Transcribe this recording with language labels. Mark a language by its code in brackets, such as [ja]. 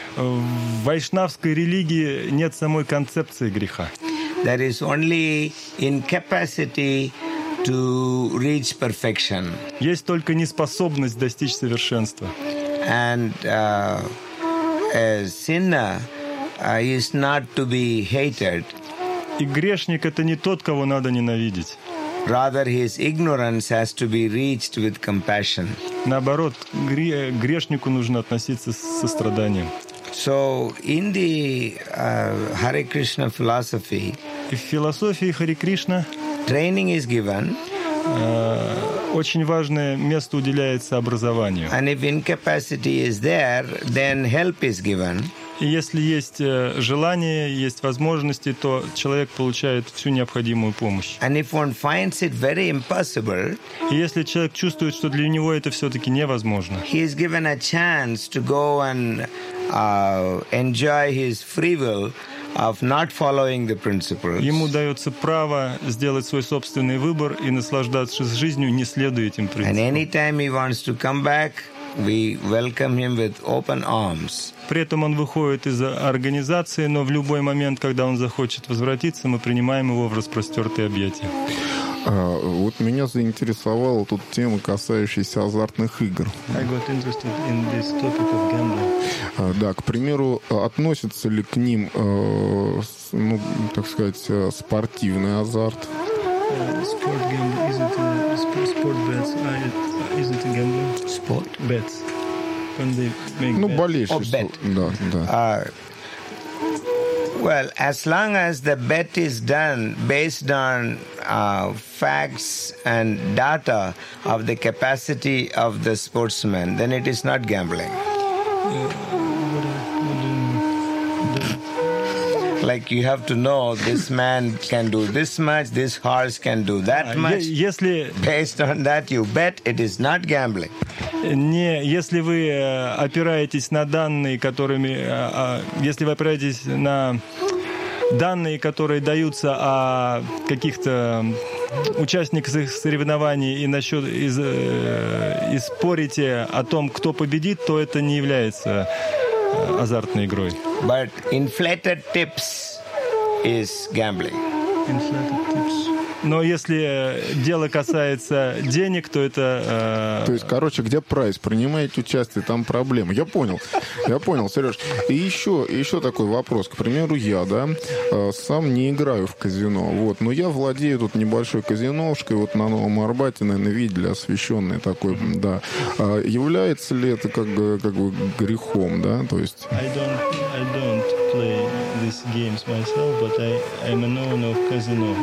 [ru] В вайшнавской религии нет самой концепции греха. [en] There is only incapacity to reach perfection. [ru] Есть только неспособность достичь совершенства. [en] And a sinner is not to be hated. [ru] И грешник — это не тот, кого надо ненавидеть. [en] Rather, his ignorance has to be reached with compassion. [ru] Наоборот, грешнику нужно относиться с состраданием. [en] So, in the Hare Krishna philosophy, [ru] и в философии Харе Кришна [en] training is given. [ru] Очень важное место уделяется образованию. [en] And if incapacity is there, then help is given. [ru] И если есть желание, есть возможности, то человек получает всю необходимую помощь. [en] And if one finds it very impossible, [ru] и если человек чувствует, что для него это все-таки невозможно, [en] he is given a chance to go and enjoy his free will of not following the principles. [ru] Ему дается право сделать свой собственный выбор и наслаждаться жизнью, не следуя этим принципам. [en] And anytime he wants to come back, we welcome him with open arms. [ru] При этом он выходит из организации, но в любой момент, когда он захочет возвратиться, мы принимаем его в распростертые объятия. Вот меня заинтересовала тут тема, касающаяся азартных игр. [en] I got interested in this topic of gambling. [ru] Да, к примеру, относится ли к ним, ну, так сказать, спортивный азарт? [en] Sport gambling, is it sport bets? Is it a gambling? Sport bets. When they make [ru] ну, [en] bets. [ru] Болеющий. Or [en] bet. [ru] Да, да. [en] Well, as long as the bet is done based on facts and data of the capacity of the sportsman, then it is not gambling. Like you have to know this man can do this much, this horse can do that much. [ru] Если [en] based on that you bet, it is not gambling. [ru] Не, если вы опираетесь на данные, которыми, если вы опираетесь на данные, которые даются о каких-то участниках соревнований и насчет и спорите о том, кто победит, то это не является азартной игрой. [en] But inflated tips is gambling. Inflated tips. [ru] Но если дело касается денег, то это... То есть, короче, где прайс? Принимаете участие, там проблемы. Я понял. Я понял, Сереж. И еще такой вопрос. К примеру, я, да, сам не играю в казино. Вот. Но я владею тут небольшой казиношкой. Вот на Новом Арбате, наверное, видели, освещенный такой, да. Является ли это как бы грехом, да? То есть... [en] I don't play these games myself, but I'm a known of casino.